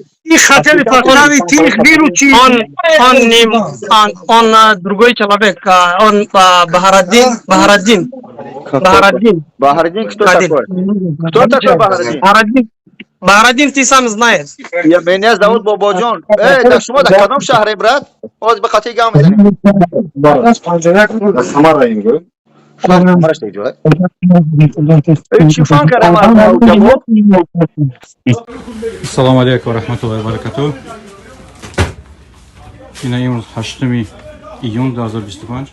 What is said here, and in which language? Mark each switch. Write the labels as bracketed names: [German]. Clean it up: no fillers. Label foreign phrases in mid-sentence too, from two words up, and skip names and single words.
[Russian] Их хотели поставить, ты их выручи. Он другой человек, он Бахараддин. Бахараддин кто такой? Кто такой Бахараддин? Бахараддин ты сам знаешь. Меня зовут Бободжон. [Tajik] Да шумо да кадом шахре, брат? Оз ба хати гам мезанем. [Arabic] السلام عليكم و رحمة الله و بركاته. [Tajik] Ина имрӯз 8 июн 2025.